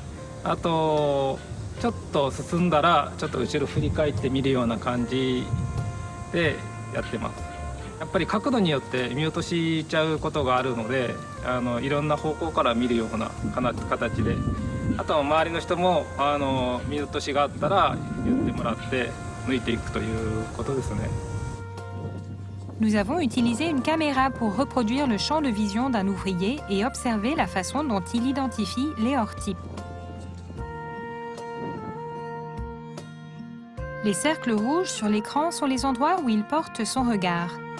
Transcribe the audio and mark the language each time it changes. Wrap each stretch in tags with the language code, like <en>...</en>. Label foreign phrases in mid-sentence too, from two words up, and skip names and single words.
<ja>あとちょっと進んだらちょっと後ろ振り返って見るような感じでやってます。やっぱり角度によって見落としちゃうことがあるので、いろんな方向から見るような形で、あとは周りの人も見落としがあったら言ってもらって抜いていくということですね。</ja> <fr>Nous avons utilisé une caméra pour reproduire le champ de vision d'un ouvrier et observer la façon dont il identifie les hors types. Les cercles rouges sur l'écran sont les endroits où il porte son regard.</fr>